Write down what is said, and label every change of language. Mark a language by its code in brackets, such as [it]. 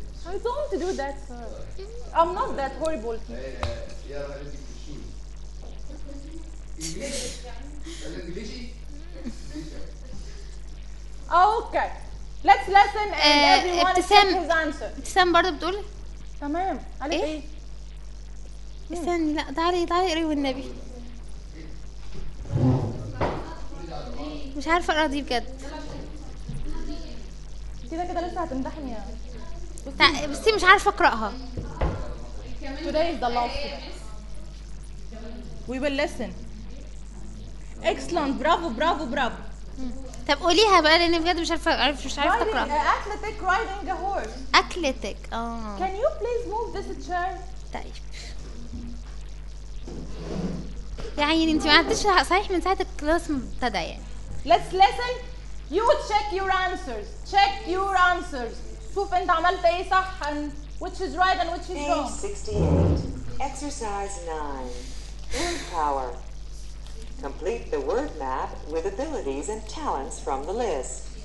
[en] I don't want to do that, sir. I'm not that horrible. Okay. Let's listen and everyone check his answer. [ar] ابتسام برضه بتقول تمام. عليك ايه؟ استنى لا تعالي تعالي اقري والنبي. مش عارفه اقرا دي بجد. كده كده لسه هتمدحني يعني. بس مش عارفه اقراها. [en] Today is the last one. We will listen. Excellent. Bravo, bravo, bravo. [ar] طب قوليها بقى لاني بجد مش عارفه اقرا. مش عارفه اقرا. [en] Athletic riding a horse. Athletic. Can you please move this chair? [ar] طيب. يا عيني انت ما عدتش صحيح من ساعه الكلاس مبتدا يعني. [en] Let's listen. You check your answers. Check your answers. [ar] شوف انت عملت ايه صح [en] and which is right and which is wrong. 68. Exercise 9. Word power. Complete the word map with abilities and talents from the list.